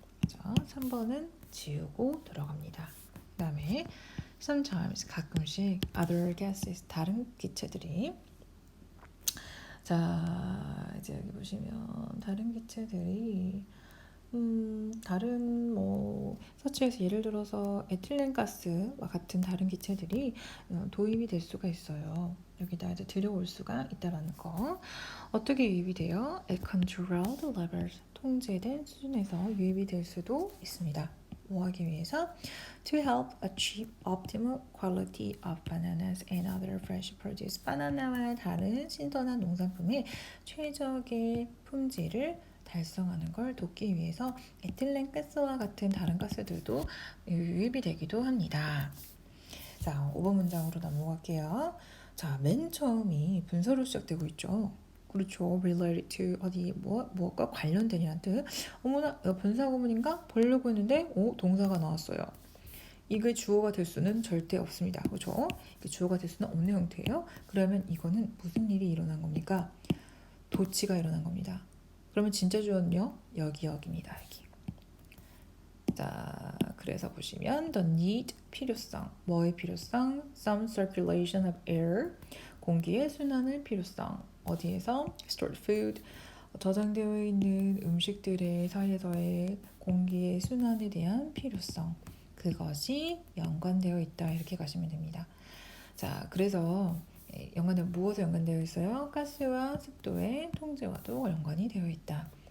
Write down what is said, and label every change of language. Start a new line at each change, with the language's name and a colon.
Korean: 자, 3번은 지우고 들어갑니다. 그 다음에 sometimes, 가끔씩
English: other gases,
Korean: 다른 기체들이 자, 이제 여기 보시면 다른 기체들이 다른 서치에서 예를 들어서 에틸렌가스와 같은 다른 기체들이 도입이 될 수가 있어요. 여기다 이제 들여올 수가 있다라는 거. 어떻게 유입이 돼요?
English: At controlled levels,
Korean: 통제된 수준에서 유입이 될 수도 있습니다. 뭐 하기 위해서?
English: To help achieve optimal quality of bananas and other fresh produce.
Korean: 바나나와 다른 신선한 농산품의 최적의 품질을 달성하는 걸 돕기 위해서 에틸렌 가스와 같은 다른 가스들도 유입이 되기도 합니다. 자, 5번 문장으로 넘어갈게요. 자, 맨 처음이 분사로 시작되고 있죠. 그렇죠.
English: related to
Korean: 어디 무엇과 관련된이란 뜻. 어머나, 분사 구문인가? 보려고 했는데 동사가 나왔어요. 이게 주어가 될 수는 절대 없습니다. 그렇죠? 이게 주어가 될 수는 없는 형태예요. 그러면 이거는 무슨 일이 일어난 겁니까? 도치가 일어난 겁니다. 그러면 진짜 주어는요? 여기입니다. 여기. 자, 그래서 보시면
English: the need
Korean: 필요성, 뭐의 필요성?
English: Some circulation of air,
Korean: 공기의 순환의 필요성. 어디에서?
English: Stored food,
Korean: 저장되어 있는 음식들의 사이에서의 공기의 순환에 대한 필요성. 그것이 연관되어 있다. 이렇게 가시면 됩니다. 자, 그래서 무엇에 연관되어 있어요? 가스와 습도의 통제와도 연관이 되어 있다.